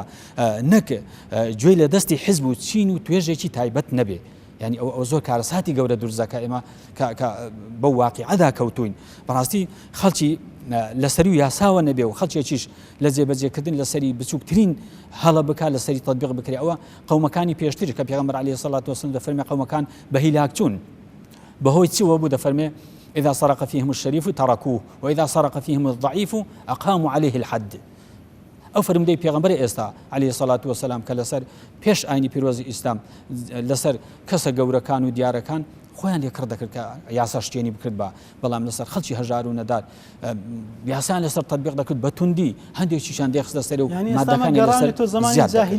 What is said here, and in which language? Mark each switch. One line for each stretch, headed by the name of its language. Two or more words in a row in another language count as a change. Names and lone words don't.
Central Kurdish: نەک گوێی لە دەستی حیزب و چین و توێژێکی تایبەت نەبێ ینی ئەو زۆر کارەساتی گەورە دروستەکە ئێمە بەو واقعەدا کەوتوین بەڕاستی خەڵکی لەسەری و یاساوە نەبێ و خەڵکێکیش لە جێبەجێکردن لەسەری بچووکترین هەڵە بکات لەسەری تەطبیق بکرێ ئەوە قەومەکانی پێشتر کە پێغەمبەر
Arabic: عەلەیهی سەڵات وەسەلام
Central Kurdish: دەفەرمێ قەومەکان بە هیلاک چوون بەهۆی چیوە بوو دەفەرمێ
Arabic: إذا سرق فيهم الشريف تركوه وإذا سرق فيهم الضعيف أقاموا عليه الحد
Central Kurdish: ئەو فەرمودەی پێغەمبەری ئێستا
Arabic: عەلەیهی سەڵات وەسەلام
Central Kurdish: کە لەسەر پێش ئاینی پیرۆزی ئیسلام لەسەر کەسە گەورەکان و دیارەکان خۆیان لێ کڕ دەکرد کە یاسا شتێنی بکرد بە بەڵام لەسەر خەڵکی هەژار و نەدار یاسان لەسەر تەطبیق دەکرد بە توندی هەندێکیشان دێخستە سەر و مادەکانی لەسەر زیاد